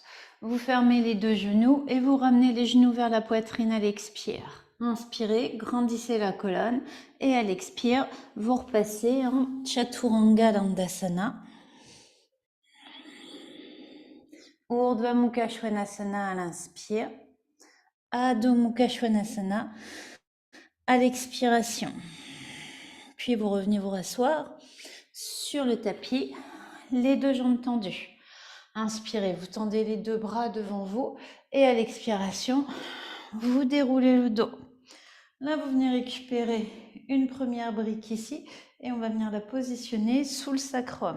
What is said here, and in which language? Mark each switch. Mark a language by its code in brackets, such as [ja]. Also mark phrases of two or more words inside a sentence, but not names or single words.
[fr] Vous fermez les deux genoux et vous ramenez les genoux vers la poitrine à l'expire. Inspirez, grandissez la colonne et à l'expire, vous repassez en Chaturanga Dandasana. Urdhva Mukha Svanasana à l'inspire. Adho Mukha Svanasana à l'expiration. Puis vous revenez vous rasseoir sur le tapis, les deux jambes tendues. Inspirez, vous tendez les deux bras devant vous et à l'expiration, vous déroulez le dos. Là, vous venez récupérer une première brique ici et on va venir la positionner sous le sacrum.